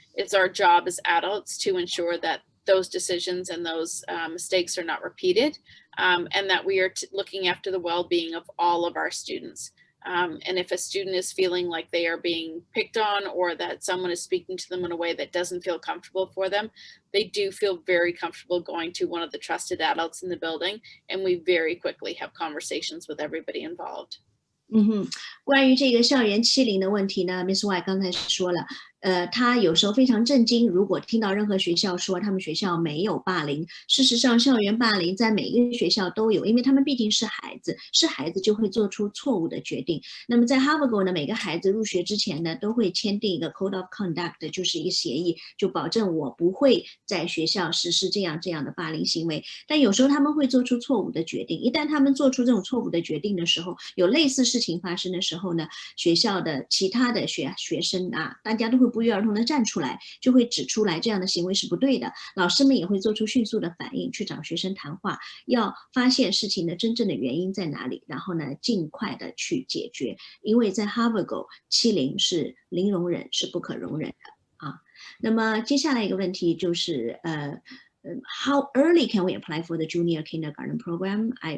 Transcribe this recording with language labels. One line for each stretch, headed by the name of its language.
English: It's our job as adults to ensure that those decisions and those mistakes are not repeated, and that we are looking after the well-being of all of our students. And if a student is feeling like they are being picked on, or that someone is speaking to them in a way that doesn't feel comfortable for them, they do feel very comfortable going to one of the trusted adults in the building, and we very quickly have conversations with everybody involved.
Chinese: 关于这个校园欺凌的问题呢 ，Miss White 刚才说了，他有时候非常震惊，如果听到任何学校说他们学校没有霸凌，事实上校园霸凌在每一个学校都有，因为他们毕竟是孩子，是孩子就会做出错误的决定。那么在 Havergal 呢，每个孩子入学之前呢，都会签订一个 Code of Conduct， 就是一个协议，就保证我不会在学校实施这样的霸凌行为。但有时候他们会做出错误的决定，一旦他们做出这种错误的决定的时候，有类似事情发生的时候呢，学校的其他的学生啊，大家都会不约而同的站出来，就会指出来这样的行为是不对的。老师们也会做出迅速的反应，去找学生谈话，要发现事情的真正的原因在哪里，然后呢，尽快的去解决。因为在 Havergal 欺凌是零容忍，是不可容忍的啊。那么接下来一个问题就是
English: how early can we apply for the junior kindergarten program?